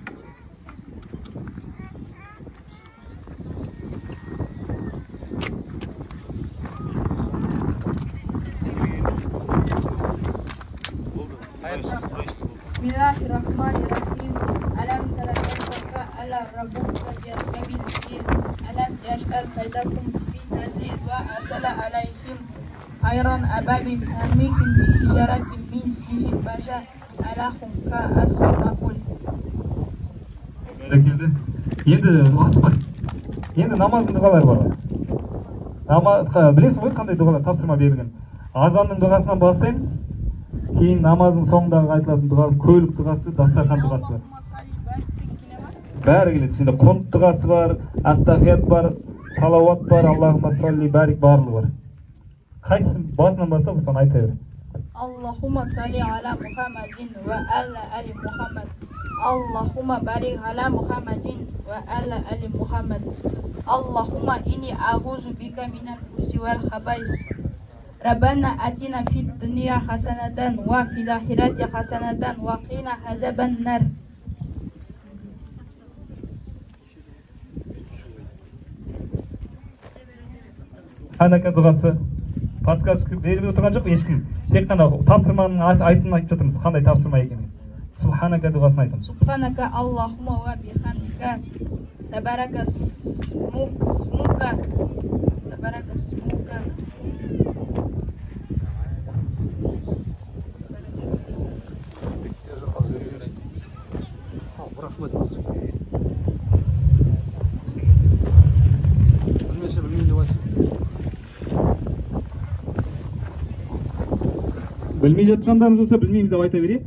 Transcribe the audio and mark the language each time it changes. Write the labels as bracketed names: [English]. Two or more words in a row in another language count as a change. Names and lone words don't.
[Arabic] بسم الله الرحمن الرحيم ألم تر كيف فعل ربك بأصحاب الفيل ألم يجعل كيدهم في تضليل وأرسل عليهم طيرا أبابيل ترميهم بحجارة من سجيل فجعلهم كعصف مأكول. [Kazakh] Бәрекелді. Енді асықпай. Енді намаздың дұғалары бар. Білесіз ғой қандай дұғалар тапсырма берілген. Азанның дұғасынан бастаймыз. Кейін намазың соңындағы айтылатын дұға, көлік дұғасы, дастархан дұғасы бар. бәрі келеді. Ішінде құнт дұғасы бар, ат-тахият бар, салауат бар, [Arabic] اللهم صل بارك [Kazakh] барлығы бар. Қайсысын басынан бастап соны айта бер. [Arabic] اللهم صل على محمد وعلى آل محمد. اللهم بارك على محمد وعلى آل محمد. اللهم إني أعوذ بك من الخبث والخبائث. ربنا آتنا في الدنيا حسنة وفي الآخرة حسنة وقنا عذاب النار. [Kazakh] Ханака дұғасы. Подсказка беріп отырған жоқ ешкім. Тек қана тапсырманың айтын айтып жатырмыз. Қандай тапсырма екенін. Субханака дұғасын айтамыз. [Arabic] سبحانك اللهم وبحمدك تبارك اسمك تبارك اسمك. [Kazakh] Рахмет. Білмесе білмеймін деп айтсын. Білмей жатқандарыңыз болса білмейміз деп айта берейік.